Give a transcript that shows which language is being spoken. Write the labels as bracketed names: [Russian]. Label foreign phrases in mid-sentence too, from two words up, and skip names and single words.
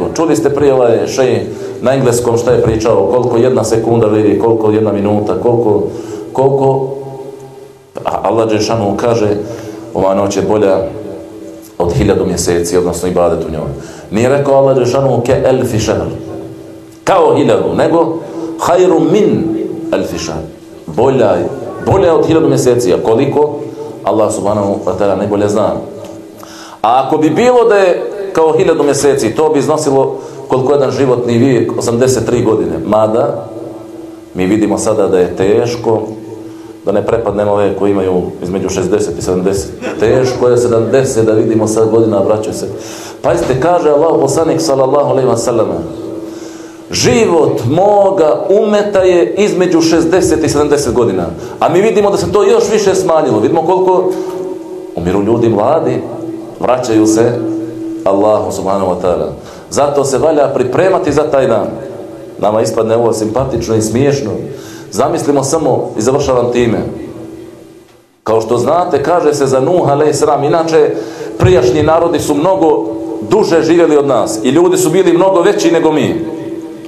[Bosnian] Čuli ste prije ovaj šejh na engleskom šta je pričao, koliko 1 sekunda vidi, koliko 1 minuta, koliko Allah dželešanuhu kaže ova noć je bolja od 1000 mjeseci, odnosno ibadet u njoj. Nije rekao Allah dželešanuhu [Arabic] كألف شهر, [Bosnian] kao 1000, nego [Arabic] خير من ألف شهر, [Bosnian] bolja od 1000 mjeseci. A koliko? Allah [Arabic] سبحانه وتعالى [Bosnian] najbolje zna. A ako bi bilo da je kao 1000 mjeseci, to bi iznosilo koliko jedan životni vijek, 83 godine. Mada mi vidimo sada da je teško, da ne prepadnemo ove koji imaju između 60 i 70. Teško je 70 da vidimo sad godina, braćo se. Pazite, kaže Allah poslanik [Arabic] صلى الله عليه وسلم, [Bosnian] život moga umeta je između 60 i 70 godina. A mi vidimo da se to još više smanjilo. Vidimo koliko umiru ljudi mladi, vraćaju se Allahu [Arabic] سبحانه وتعالى. [Bosnian] Zato se valja pripremati za taj dan. Nama ispadne ovo simpatično i smiješno. Zamislimo samo, i završavam time, kao što znate, kaže se za Nuh [Arabic] عليه السلام, [Bosnian] inače prijašnji narodi su mnogo duže živjeli od nas i ljudi su bili mnogo veći nego mi.